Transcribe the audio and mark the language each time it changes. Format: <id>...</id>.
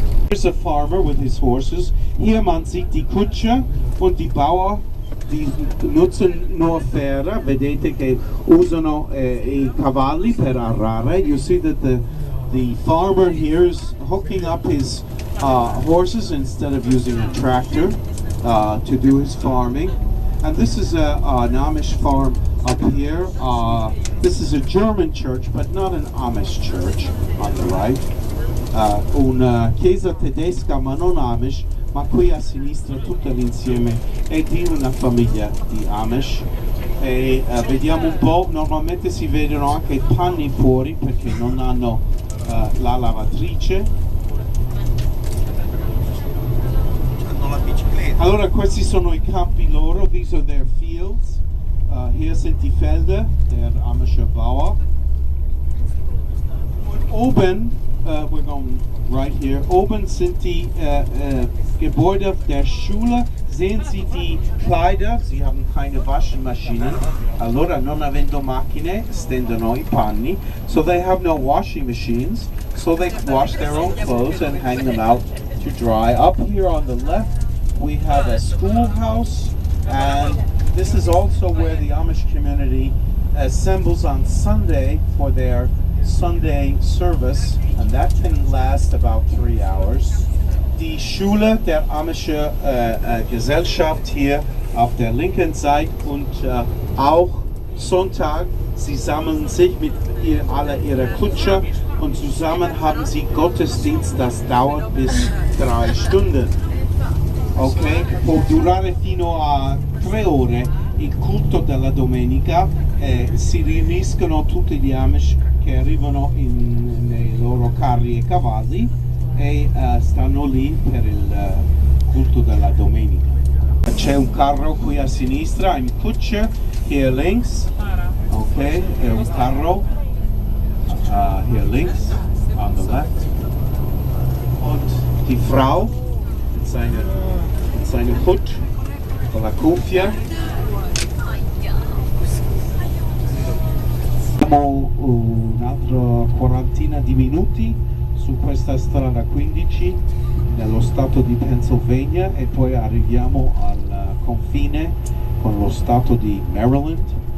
<en>Here's a farmer with his horses.</en> <de>Hier man sieht die Kutscher und die Bauer, die nutzen nur Pferde.</de> <it>Vedete che usano I cavalli per arare.</it> <en>You see that the farmer here is hooking up his horses instead of using a tractor to do his farming. And this is an Amish farm up here. This is a German church, but not an Amish church on the right.</en> <it>Una chiesa tedesca ma non Amish, ma qui a sinistra tutta l'insieme è di una famiglia di Amish. E vediamo un po', normalmente si vedono anche i panni fuori perché non hanno la lavatrice. Allora questi sono I campi loro,</it> <en>these are their fields.</en> <de>Hier sind die Felder der Amische Bauer. Und oben,</de> <en>we're going right here,</en> <de>oben sind die Gebäude der Schule. Sehen Sie die Kleider? Sie haben keine Waschmaschinen.</de> <it>Allora, non avendo macchine, stendono I panni.</it> <en>So they have no washing machines. So they wash their own clothes and hang them out to dry. Up here on the left, we have a schoolhouse. And this is also where the Amish community assembles on Sunday for their Sunday service, and that can last about 3 hours.</en> <de>Die Schule der Amische Gesellschaft hier auf der linken Seite und auch Sonntag. Sie sammeln sich mit alle ihre Kutscher und zusammen haben sie Gottesdienst, das dauert bis 3 Stunden.</de> <it>Ok, può durare fino a 3 ore il culto della domenica. Si riuniscono tutti gli Amish che arrivano nei loro carri e cavalli e stanno lì per il culto della domenica. C'è un carro qui a sinistra,</it> <de>ein Kutscher hier links.</de> <en>Okay,</en> <it>un carro</it> <de>hier links,</de> <en>on the left.</en> <de>Und die Frau mit seinem Hut,</de> <it>con la cuffia. Abbiamo un'altra quarantina di minuti su questa strada 15 nello stato di Pennsylvania e poi arriviamo al confine con lo stato di Maryland.</it>